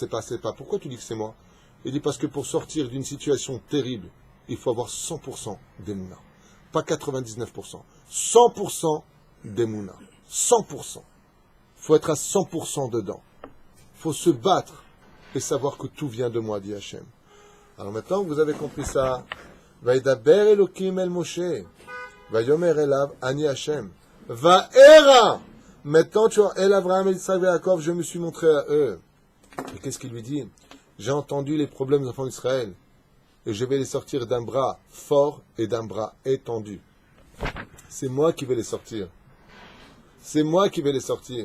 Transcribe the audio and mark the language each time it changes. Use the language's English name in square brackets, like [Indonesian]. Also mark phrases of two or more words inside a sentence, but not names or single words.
[French] Pourquoi tu dis que c'est moi? Il dit parce que pour sortir d'une situation terrible, il faut avoir 100% d'Emouna. Pas 99%. 100% d'Emouna. 100%. Il faut être à 100% dedans. Il faut se battre et savoir que tout vient de moi, dit Hachem. Alors maintenant que vous avez compris ça, [Hebrew] וידבר אלהים אל משה ויאמר אליו אני השם וארא. [French] Maintenant tu vois, [Hebrew] אל אברהם אל יצחק [French] et Yaakov, je me suis montré à eux. Et qu'est-ce qu'il lui dit? J'ai entendu les problèmes des enfants d'Israël, et je vais les sortir d'un bras fort et d'un bras étendu. C'est moi qui vais les sortir. C'est moi qui vais les sortir.